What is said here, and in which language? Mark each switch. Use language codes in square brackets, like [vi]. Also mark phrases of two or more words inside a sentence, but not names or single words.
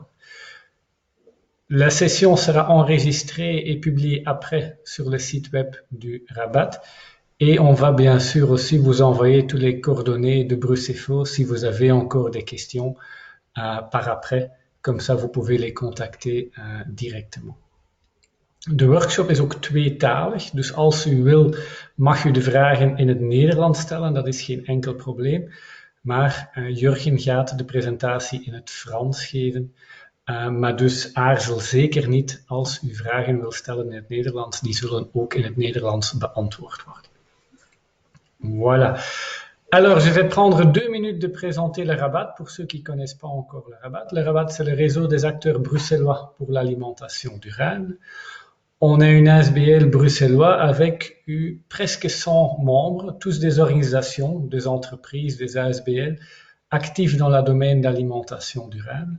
[fr] La session sera enregistrée et publiée après sur le site web du Rabat et on va bien sûr aussi vous envoyer toutes les coordonnées de Brucefo si vous avez encore des questions par après. Comme ça, vous pouvez les contacter directement. [nl] De workshop is ook tweetalig, dus als u wil mag u de vragen in het Nederlands stellen, dat is geen enkel probleem. Maar Jurgen gaat de presentatie in het Frans geven. Maar dus aarzel zeker niet als u vragen wil stellen in het Nederlands, die zullen ook in het Nederlands beantwoord worden. [fr] Voilà. Alors, je vais prendre 2 minutes de présenter le Rabat pour ceux qui ne connaissent pas encore le Rabat. Le Rabat, c'est le réseau des acteurs bruxellois pour l'alimentation durable. On a une ASBL bruxellois avec presque 100 membres, tous des organisations, des entreprises, des ASBL, actifs dans le domaine d'alimentation durable.